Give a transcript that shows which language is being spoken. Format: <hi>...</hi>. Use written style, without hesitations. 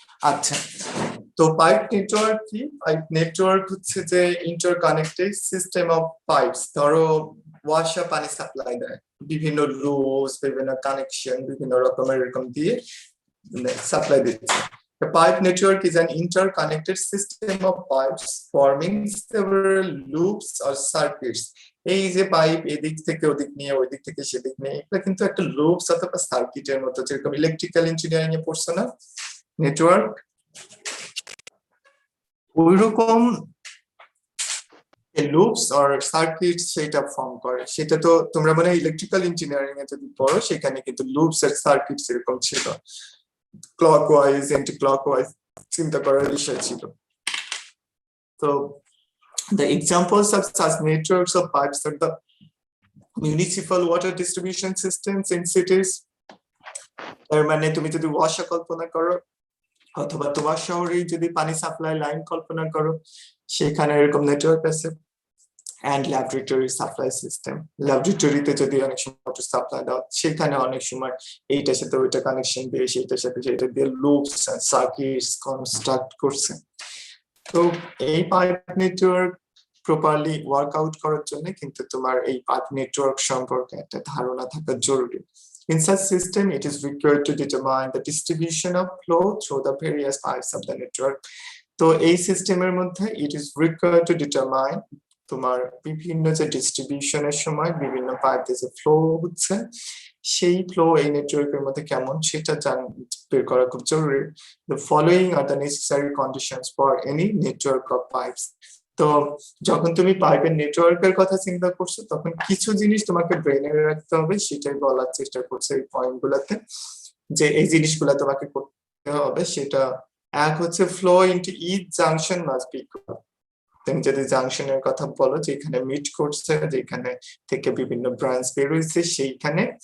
<bn>আচ্ছা, তো pipe network কি? পাইপ নেটওয়ার্ক হচ্ছে যে ইন্টারকানেক্টেড সিস্টেম অফ পাইপস। ধরো ওয়াসা পানি সাপ্লাই দেয়, বিভিন্ন লুজ, বিভিন্ন কানেকশন, বিভিন্ন রকমের এরকম দিয়ে সাপ্লাই দিচ্ছে।</bn> <en>The pipe network is an interconnected system of pipes forming several loops or circuits.</en> <bn>এই যে পাইপ এদিক থেকে ওদিক নিয়ে ওই দিক থেকে সেদিক নিয়ে, এটা কিন্তু একটা লুপস অথবা সার্কিটের মতো, যেরকম ইলেকট্রিক্যাল ইঞ্জিনিয়ারিং এ পড়ছো না নেটওয়ার্ক, ওইরকম লুপস অর সার্কিট সেটা ফর্ম করে। সেটা তো তোমরা মানে ইলেকট্রিক্যাল ইঞ্জিনিয়ারিং এ যদি পড়ো সেখানে কিন্তু লুপস আর সার্কিটস এরকম ছিল, ক্লকওয়াইজ অ্যান্টি ক্লকওয়াইজ চিন্তা করার বিষয় ছিল।</bn> <en>তো the examples of such networks of pipes are the municipal water distribution systems in cities.</en> <bn>এর মানে তুমি যদি ওয়াসা কল্পনা করো অথবা তোমার শহরে যদি পানি সাপ্লাই লাইন কল্পনা করো, সেখানে এরকম নেটওয়ার্ক আছে। এন্ড ল্যাবরেটরি সাপ্লাই সিস্টেম, ল্যাবরেটরিতে যদি অনেক সময় ওয়াটার সাপ্লাই দাও সেখানে অনেক সময় এইটার সাথে ওইটা কানেকশন দিয়ে সেইটার সাথে সেটা দিয়ে লুপস এন্ড সার্কিটস কনস্ট্রাক্ট করছে। তো এই পাইপ নেটওয়ার্ক প্রপারলি ওয়ার্কআউট করার জন্য কিন্তু তোমার এই পাইপ নেটওয়ার্ক সম্পর্কে একটা ধারণা থাকা জরুরি।</bn> <en>In such system, it is required to determine the distribution of flow through the various pipes of the network.</en> <bn>তো এই সিস্টেমের মধ্যে</bn> <en>it is required to determine</en> <bn>তোমার বিভিন্ন যে ডিস্ট্রিবিউশনের সময় বিভিন্ন পাইপ দিয়ে যে ফ্লো হচ্ছে সেই ফ্লো এই নেটওয়ার্কের মধ্যে কেমন সেটা বের করা খুব জরুরি।</bn> <en>The following are the necessary conditions for any network of pipes.</en> <bn>তো যখন তুমি পাইপের নেটওয়ার্কের কথা চিন্তা করছো তখন কিছু জিনিস তোমাকে ব্রেনে রাখতে হবে, সেটাই বলার চেষ্টা করছে এই পয়েন্ট গুলাতে, যে এই জিনিসগুলা তোমাকে করতে হবে। সেটা এক হচ্ছে flow into each junction must be equal. তুমি যদি জাংশনের কথা বলো যেখানে মিট করছে, যেখানে থেকে বিভিন্ন ব্রাঞ্চ বের হয়েছে, সেইখানে</bn>